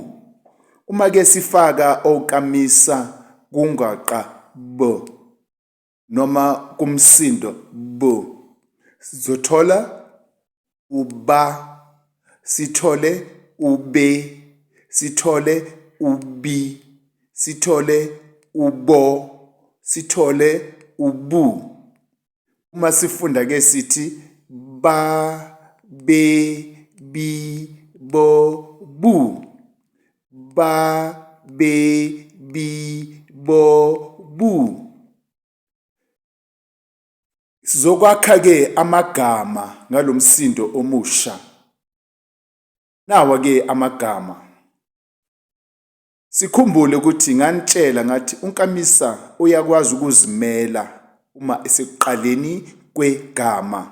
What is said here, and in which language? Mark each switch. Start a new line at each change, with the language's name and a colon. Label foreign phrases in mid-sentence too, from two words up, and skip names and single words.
Zulu: Uma-ke sifaka onkamisa kungaqa b noma kumsindo b, sizothola uba, sithole ube, sithole ubi, sithole ubo, sithole ubu. Uma sifunda ke sithi ba, be, bi, bo, bu. Ba, be, bi, bo, bu. Sizokwakha ke amagama ngalomsindo omusha. Nawa ke amagama. Sikhumbule ukuthi nganitshela ngathi unkamisa uyakwazi ukuzimela uma esekuqaleni kwegama.